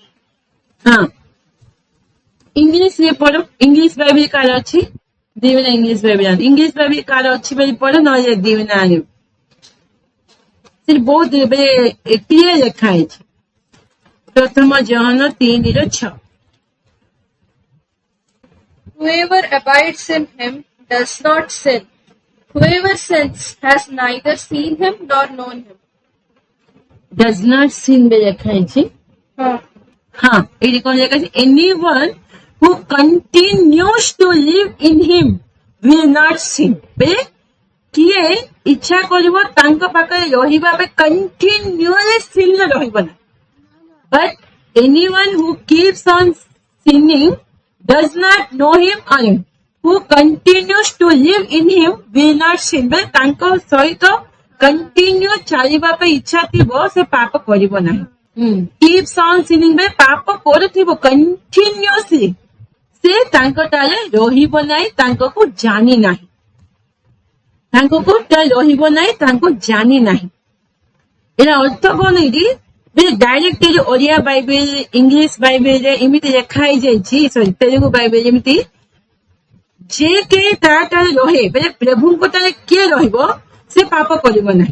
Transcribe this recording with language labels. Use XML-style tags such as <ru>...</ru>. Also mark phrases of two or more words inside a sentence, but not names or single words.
<or>ହଁ, ଇଂଲିଶରେ ପଢ। ଇଂଲିଶ ବାଇବେଲ କାହାର ଅଛି? ଦିବେନା ଇଂଲିଶ ବାଇବେଲ। ଇଂଲିଶ ବାଇବେଲ କାହାର ଅଛି ବୋଲି ପଢ, ନହେଲେ ଦିବେନା ଆଣିବ। ସେଠି ବହୁତ କ୍ଲିୟର ଲେଖା ହେଇଛି। ପ୍ରଥମ ଜହନ 3:6।</or> <en>Whoever abides in him does not sin. Whoever sins has neither seen him nor known him. Does not sin</en> <or>ବୋଲି ଲେଖା ହେଇଛି। ହଁ, ଏଇଠି କଣ ଲେଖା ଅଛି?</or> <en>Anyone who continues to live in him will not sin.</en> <or>ବେଲେ କିଏ ଇଚ୍ଛା କରିବ ତାଙ୍କ ପାଖରେ ରହିବା ପାଇଁ</or> <en>continually sin</en> <or>ରହିବ ନା।</or> <en>But anyone who keeps on sinning does not know him, or who continues to live in him will not sin.</en> <or>ବେଲେ ତାଙ୍କ ସହିତ କଣ୍ଟିନ୍ୟୁ ଚାଲିବା ପାଇଁ ଇଚ୍ଛା ଥିବ, ସେ ପାପ କରିବ ନାହିଁ।</or> <en>Keeps on sinning</en> <or>ବେଲେ ପାପ କରୁଥିବ କଣ୍ଟିନ୍ୟୁଅସଲି, ସେ ତାଙ୍କଠାରେ ରହିବ ନାହିଁ, ତାଙ୍କକୁ ଜାଣି ନାହିଁ। ତାଙ୍କକୁ ରହିବ ନାହିଁ, ତାଙ୍କୁ ଜାଣି ନାହିଁ। ଏଇଟା ଅର୍ଥ କଣ? ଏଇଠି ଡାଇରେକ୍ଟ ଓଡିଆ ବାଇବେଲ, ଇଂଲିଶ ବାଇବେଲରେ ଏମିତି ଲେଖା ହେଇଯାଇଛି, ସରି ତେଲୁଗୁ ବାଇବେଲ ଏମିତି, ଯେ କେହି ତାଠାରେ ରହେ ବେଲେ ପ୍ରଭୁଙ୍କ ଠାରେ କିଏ ରହିବ, ସେ ପାପ କରିବ ନାହିଁ।</or>